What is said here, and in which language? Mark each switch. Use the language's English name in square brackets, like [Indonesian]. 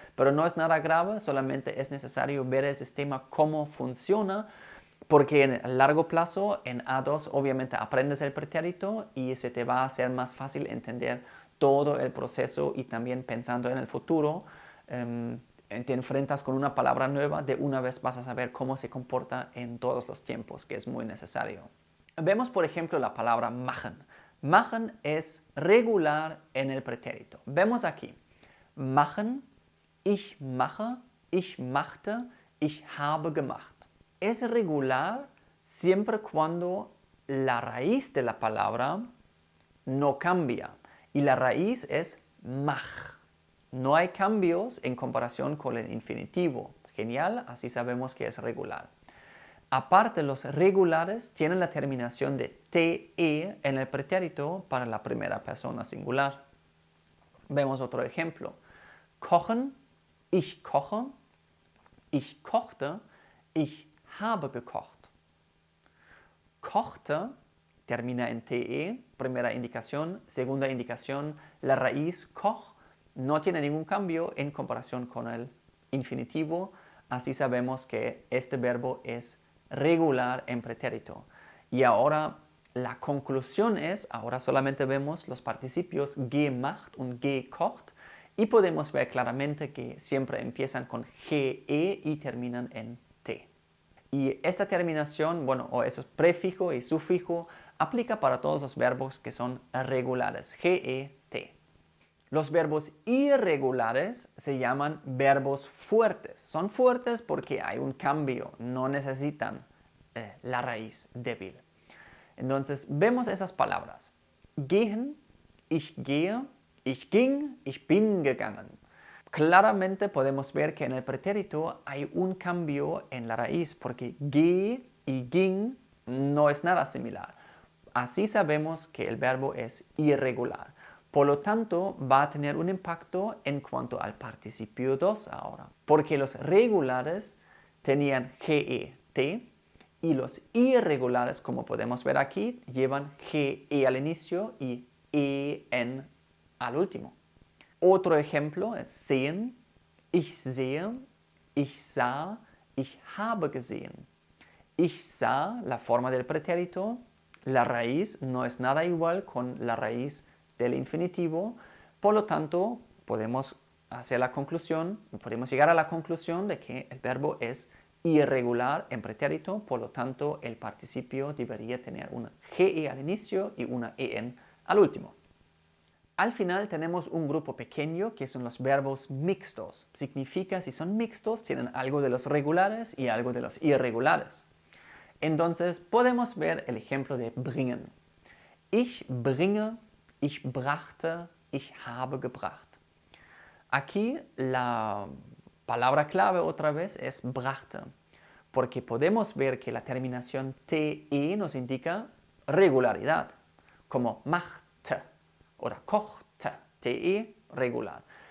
[Spanish] Pero no es nada grave, solamente es necesario ver el sistema cómo funciona, porque en el largo plazo, en A2, obviamente aprendes el pretérito y se te va a hacer más fácil entender todo el proceso y también pensando en el futuro, te enfrentas con una palabra nueva, de una vez vas a saber cómo se comporta en todos los tiempos, que es muy necesario. Vemos, por ejemplo, la palabra machen. Machen es regular en el pretérito. Vemos aquí, [German] machen, ich mache, ich machte, ich habe gemacht. [Spanish] Es regular siempre cuando la raíz de la palabra no cambia. Y la raíz es mach. No hay cambios en comparación con el infinitivo. Genial, así sabemos que es regular. Aparte, los regulares tienen la terminación de te en el pretérito para la primera persona singular. Vemos otro ejemplo. [German] Kochen, ich koche, ich kochte, ich habe gekocht. [Spanish] Kochte termina en te, primera indicación. Segunda indicación, la raíz koch no tiene ningún cambio en comparación con el infinitivo. Así sabemos que este verbo es regular en pretérito. Y ahora la conclusión es, ahora solamente vemos los participios [German] gemacht und gekocht [Spanish] y podemos ver claramente que siempre empiezan con ge y terminan en t. Y esta terminación, o esos prefijo y sufijo, aplica para todos los verbos que son regulares, ge, t. Los verbos irregulares se llaman verbos fuertes. Son fuertes porque hay un cambio, no necesitan la raíz débil. Entonces, vemos esas palabras. [German] Gehen, ich gehe, ich ging, ich bin gegangen. [Spanish] Claramente podemos ver que en el pretérito hay un cambio en la raíz porque ge y ging no es nada similar. Así sabemos que el verbo es irregular. Por lo tanto, va a tener un impacto en cuanto al participio 2 ahora. Porque los regulares tenían ge, t, y los irregulares, como podemos ver aquí, llevan ge al inicio y en al último. Otro ejemplo es [German] sehen, ich sehe, ich sah, ich habe gesehen. Ich sah, [Spanish] la forma del pretérito, La raíz no es nada igual con la raíz del infinitivo, por lo tanto podemos llegar a la conclusión de que el verbo es irregular en pretérito, por lo tanto el participio debería tener una GE al inicio y una EN al último. Al final tenemos un grupo pequeño que son los verbos mixtos. Significa si son mixtos tienen algo de los regulares y algo de los irregulares. Entonces podemos ver el ejemplo de bringen. [German] Ich bringe, ich brachte, ich habe gebracht. [Spanish] Aquí la palabra clave otra vez es brachte, porque podemos ver que la terminación TE nos indica regularidad, como machte o kochte, TE regular.